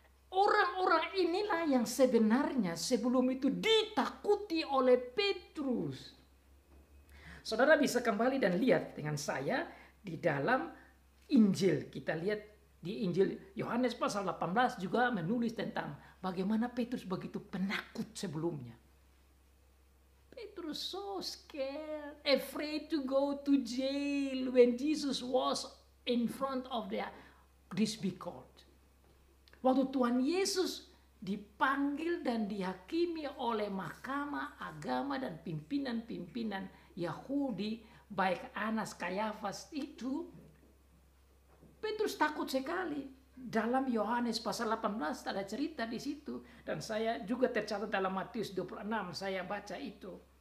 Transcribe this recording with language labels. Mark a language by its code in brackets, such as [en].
[id] Orang-orang inilah yang sebenarnya sebelum itu ditakuti oleh Petrus. Saudara bisa kembali dan lihat dengan saya di dalam Injil. Kita lihat di Injil Yohanes pasal 18 juga menulis tentang bagaimana Petrus begitu penakut sebelumnya. [en] Petrus so scared, afraid to go to jail when Jesus was in front of this big court. [id] Waktu Tuhan Yesus dipanggil dan dihakimi oleh mahkamah agama dan pimpinan-pimpinan Yahudi, baik Anas, Kayafas, itu Petrus takut sekali. Dalam Yohanes pasal 18 ada cerita di situ, dan saya juga tercatat dalam Matius 26, saya baca itu.